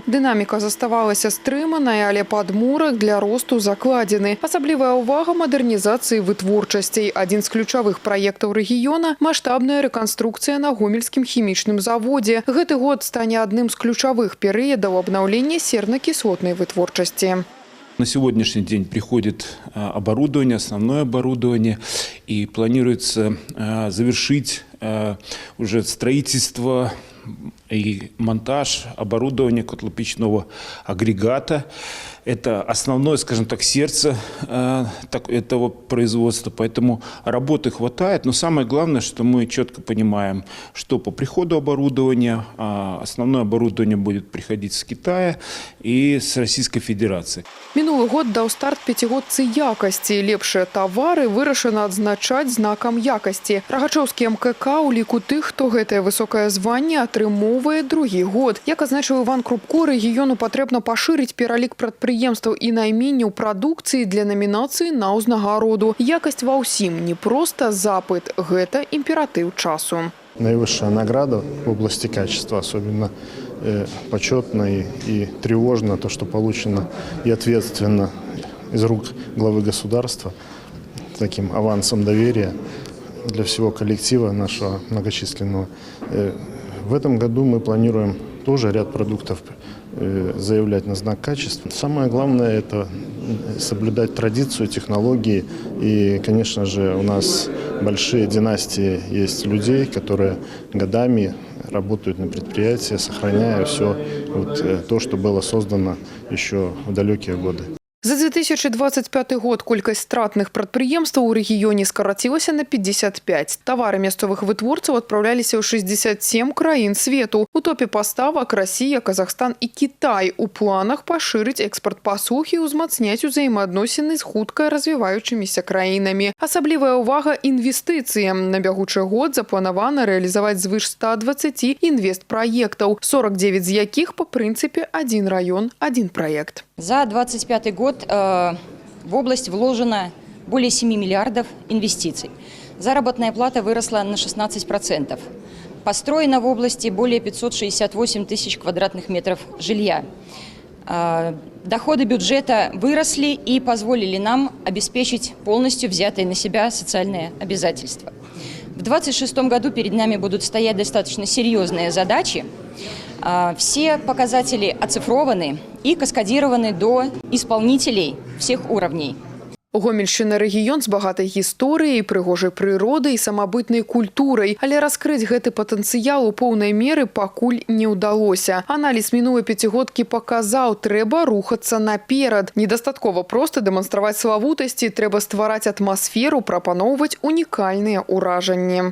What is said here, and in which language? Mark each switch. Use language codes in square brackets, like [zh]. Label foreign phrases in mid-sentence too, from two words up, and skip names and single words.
[be] Дынаміка заставалася стрыманай, але падмурак для росту закладзены. Асаблівая ўвага мадэрнізацыі вытворчасцей. Адзін з ключавых праектаў рэгіёна – маштабная рэканструкцыя на гомельскім хімічным заводзе. Гэты год стане адным з ключавых перыядаў абнаўлення серна-кіслотнай вытворчасці. [ru] На сегодняшний день приходит оборудование, основное оборудование, и планируется завершить уже строительство и монтаж оборудования котлопечного агрегата. Это основное, скажем так, сердце этого производства, поэтому работы хватает. Но самое главное, что мы четко понимаем, что по приходу оборудования, основное оборудование будет приходить с Китая и с Российской Федерации. [be] Мінулы год даў старт пяцігодцы якасці. Лепшыя тавары вырашана адзначаць знакам якасці. Рагачоўскі МКК у ліку тых, хто гэтае высокае званне атрымоўвае другі год. Як азначыў Іван Крупко, рэгіёну патрэбна пашырыць пералік прадпрыемстваў і найменняў прадукцыі для намінацыі на ўзнагароду. Якасць ва ўсім, не проста запыт, гэта імператыў часу. [ru] Наивысшая награда в области качества, особенно почетно и тревожно то, что получено и ответственно из рук главы государства, таким авансом доверия для всего коллектива нашего многочисленного. В этом году мы планируем тоже ряд продуктов заявлять на знак качества. Самое главное – это соблюдать традицию, технологии. И, конечно же, у нас большие династии есть людей, которые годами работают на предприятии, сохраняя все то, что было создано еще в далекие годы. [be] За 2025 год колькасць стратных прадпрыемстваў у рэгіёне скарацілася на 55. Тавары мясцовых вытворцаў адпраўляліся ў 67 краін свету. У топе паставак Расія, Казахстан і Кітай. У планах пашырыць экспарт паслуг і ўзмацняць узаемаадносіны з хутка развіваючымися краінамі. Асаблівая ўвага інвестыцыям. На бягучы год запланавана рэалізаваць звыш 120 інвестпраектаў, 49 з якіх па прынцыпе [ru] «Один район, один проект». За 2025 год в область вложено более 7 миллиардов инвестиций. Заработная плата выросла на 16%. Построено в области более 568 тысяч квадратных метров жилья. Доходы бюджета выросли и позволили нам обеспечить полностью взятые на себя социальные обязательства. В 2026 году перед нами будут стоять достаточно серьезные задачи. Все показатели оцифрованы и каскадированы до исполнителей всех уровней. [be] Гомельшчына рэгіён з багатай гісторыяй, прыгожай прыродай і самабытнай культурай, але раскрыць гэты патэнцыял у поўнай меры пакуль не ўдалося. Аналіз мінулай пяцігодкі паказаў, трэба рухацца наперад. Недастаткова проста дэманстраваць славутасці, трэба ствараць атмасферу, прапаноўваць унікальныя ўражанні.